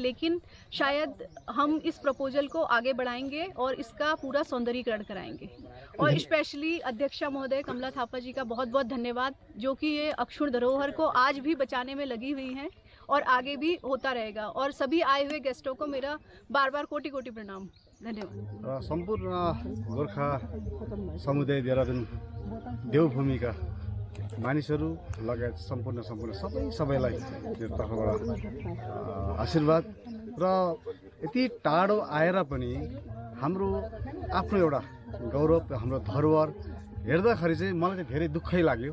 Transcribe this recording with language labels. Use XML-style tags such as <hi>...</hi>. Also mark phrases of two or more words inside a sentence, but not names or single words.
<hi>लेकिन शायद हम इस प्रपोजल को आगे बढ़ाएंगे और इसका पूरा सौंदर्यीकरण कराएंगे। और स्पेशली अध्यक्षा महोदय कमला थापा जी का बहुत बहुत धन्यवाद, जो कि ये अक्षुण्ण धरोहर को आज भी बचाने में लगी हुई हैं और आगे भी होता रहेगा। और सभी आए हुए गेस्टों को मेरा बार बार कोटि कोटि प्रणाम, धन्यवाद।</hi> <ne>सम्पूर्ण गोर्खा समुदाय देहरादुन देवभूमिका मानिसहरू लगायत सम्पूर्ण सबैलाई मेरो तर्फबाट आशीर्वाद। र यति टाढो आएर पनि हाम्रो आफ्नो एउटा गौरव, हाम्रो धरोहर हेर्दाखेरि चाहिँ मलाई चाहिँ धेरै दुःखै लाग्यो।</ne>